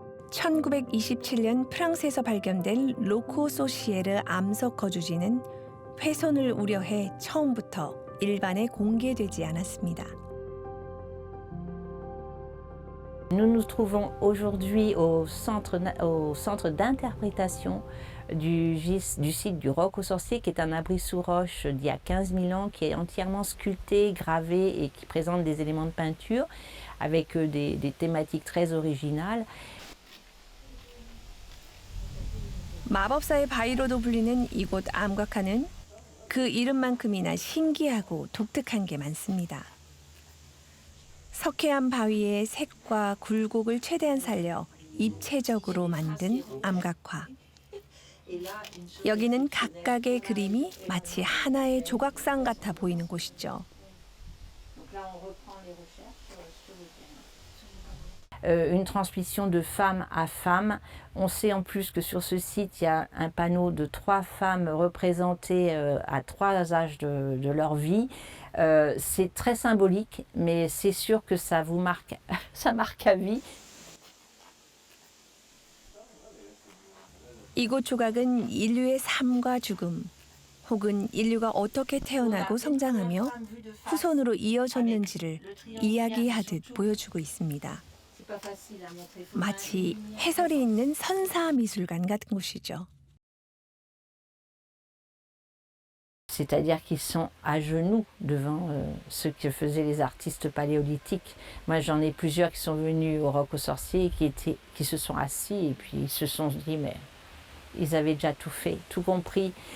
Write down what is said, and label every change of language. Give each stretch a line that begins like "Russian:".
Korean: (1927년) 프랑스에서 발견된 로코 소시에르 암석 거주지는 훼손을 우려해 처음부터 일반에 공개되지 않았습니다.
French: Nous nous trouvons aujourd'hui au centre d'interprétation du site du Roc aux Sorciers, qui est un abri sous roche d'il y a 15 000 ans, qui est entièrement sculpté, gravé et qui présente des éléments de peinture avec des thématiques très originales.
Korean: 마법사의 바위로도 불리는 이곳 암각화는 그 이름만큼이나 신기하고 독특한 게 많습니다. 석회암 바위의 색과 굴곡을 최대한 살려 입체적으로 만든 암각화. 여기는 각각의 그림이 마치 하나의 조각상 같아 보이는 곳이죠.
French: Une transmission de femme à femme. On sait en plus que sur ce site, il y a un panneau de 3 femmes représentées à 3 âges de leur vie. C'est très symbolique, mais c'est sûr que ça vous marque, ça marque à vie.
Korean: 이곳 조각은 인류의 삶과 죽음, 혹은 인류가 어떻게 태어나고 성장하며 후손으로 이어졌는지를 이야기하듯 보여주고 있습니다. 마치 해설이 있는 선사 미술관 같은 곳이죠.
French: C'est-à-dire qu'ils sont à genoux devant ce que faisaient les artistes paléolithiques. Moi, j'en ai plusieurs qui sont venus au Roc aux Sorciers et qui se sont assis et puis ils se sont dit, mais ils avaient déjà tout fait, tout compris.